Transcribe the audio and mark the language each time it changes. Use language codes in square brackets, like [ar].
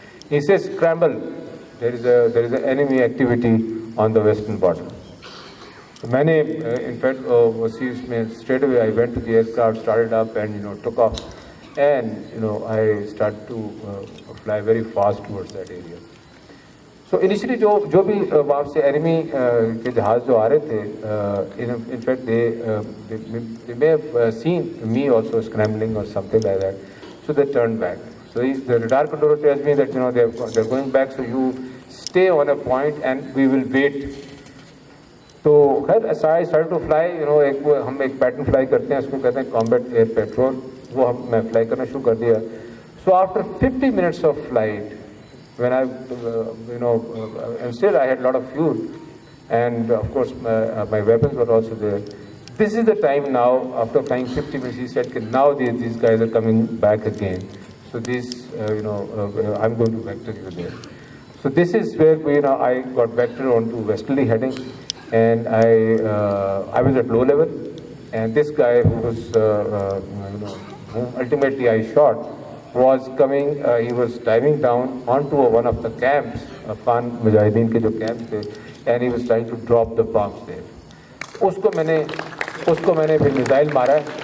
[en] He says scramble, there is enemy activity on the western border. [hi] तो मैंने in fact उसमें [en] Straight away I went to the aircraft, started up and, you know, took off and, you know, I start to fly very fast towards that area. [hi] So initially जो भी वहाँ से enemy के जहाज़ जो आ रहे थे, in fact [en] they may have seen me also scrambling or something like that, so they turned back. So the radar controller tells me that, you know, they're going back, so you stay on a point and we will wait. [hi] तो खैर [en] I started to fly, you know, [hi] हम एक pattern fly करते हैं, उसको कहते हैं combat air petrol, वो मैं फ्लाई करना शुरू कर दिया. [en] So after 50 minutes of flight, when I, you know, and still I had a lot of fuel, and of course my weapons were also there. This is the time now, after flying 50 minutes, he said, now these guys are coming back again. So this, you know, I'm going to vector you there. So this is where, you know, I got vectored onto westerly heading, and I was at low level, and this guy who was, you know, whom ultimately I shot, was coming, he was diving down onto one of the camps, Afghan Mujahideen के जो camps थे, and he was trying to drop the bombs there. [hi] उसको मैंने फिर missile मारा